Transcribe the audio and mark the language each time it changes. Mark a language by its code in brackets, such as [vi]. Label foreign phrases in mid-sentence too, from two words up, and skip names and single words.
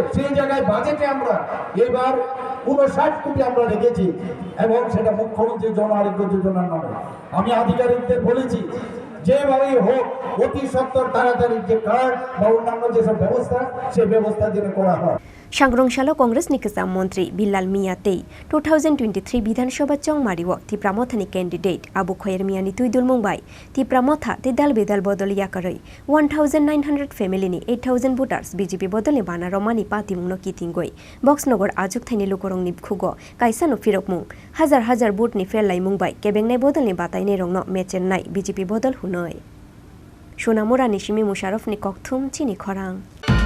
[bn] সেই জায়গায় বাজেটে আমরা এবার 59 কোটি আমরা রেখেছি, এবং সেটা মুখ্যমন্ত্রী জন আরোগ্য যোজনার নামে। আমি আধিকারিকদের বলেছি যেভাবেই হোক অতি সত্বর তাড়াতাড়ি যে কার্ড বা অন্যান্য যেসব ব্যবস্থা, সেই ব্যবস্থা যেন করা হয়। [trp] सांग्रंशालो कांग्रेस नि केसाम मंत्री बिल्लाल मिया तेई 2023 विधानसभा चंगमारिव तिप्रामथानि कैंडिडेट आबु खयर मियानि तुइदुलमुंग बाई तिप्रामथा ते दाल बेदाल बदल याकरै 1900 फैमिलीनि 8000 voters BJP बदलनि बाना रमानि पातिमुंनो किथिंगoi बक्सनगर आजुक थाइनि लुकरंनि खुगो काइसानो फिरकमुंग हजार हजार भोटनि फेललाई मुंगबाई केबेंनाय बदलनि बातायनाय रंनो मेचेन्नाय BJP बदल हुनै सोनामुरानि सिमी मुशारफनि ककथुम चिनी खरां।